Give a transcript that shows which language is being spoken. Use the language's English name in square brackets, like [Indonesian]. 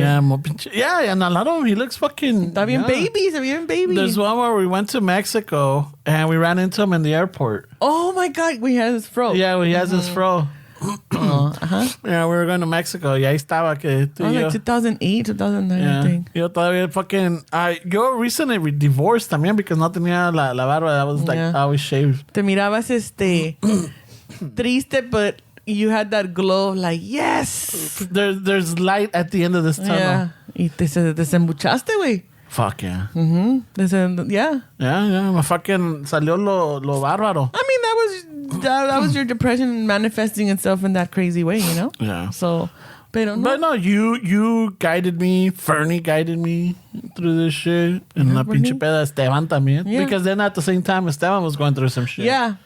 [Spanish] Yeah, mo pinche. [English] Yeah, and a lot of them, he looks fucking. [Spanish] Está bien [English] yeah. [Spanish] baby, está bien baby. [English] There's one where we went to Mexico and we ran into him in the airport. Oh my god, we had his fro. Yeah, he has his fro. Uh-huh. Yeah, we were going to Mexico. [Spanish] Y ahí estaba que tú y yo. [English] like 2008, 2009, I Yeah. think. [Spanish] Yo todavía fucking. Yo [English] recently divorced [Spanish] también [English] because [Spanish] no tenía la barba. [English] I was like Yeah. always shaved. [Spanish] Te mirabas triste, [English] but you had that glow, like, yes. There's light at the end of this tunnel. [Spanish] Yeah. Y te desembuchaste, güey. [English] Fuck yeah. Yeah. Yeah. [Spanish] Me fucking salió lo bárbaro. [English] I mean, that was your depression manifesting itself in that crazy way, you know? Yeah. [Spanish] So, pero no. [English] But no, you guided me. Fernie guided me through this shit. And [Spanish] la pinche peda Esteban también. [English] Yeah. Because then at the same time, Esteban was going through some shit. Yeah.